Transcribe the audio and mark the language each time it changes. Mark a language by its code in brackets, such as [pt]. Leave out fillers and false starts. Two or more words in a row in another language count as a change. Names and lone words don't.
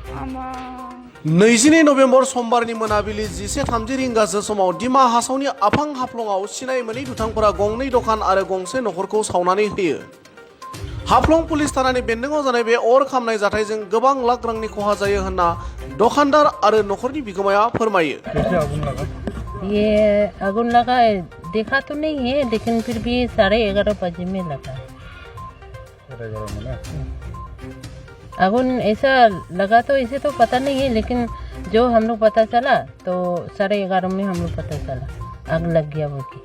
[brx] नैजिनै नभेम्बर समबारनि मोनाबिलि 11:30 रिंगासो समाव दिमा हासावनि आफां हाफ्लंआव सिनाय मोनै दुथांफोरा गंनै दखान आरो गंसे नखरखौ सावनानै होयो। हाफ्लं पुलिस थानानि बेन्दोंआव जानाय बे अर खामनाय जाथायजों गोबां लाख रांनि खहा जायो होनना दखानदार आरो नखरनि बिगोमाया फोरमायो। [hi] ये आगुन लगा देखा तो नहीं है, लेकिन फिर भी 11:30 बजे में लगा। आगुन ऐसा लगा तो इसे तो पता नहीं है, लेकिन जो हम लोग पता चला तो 11:30 में हम लोग पता चला आग लग गया वो की।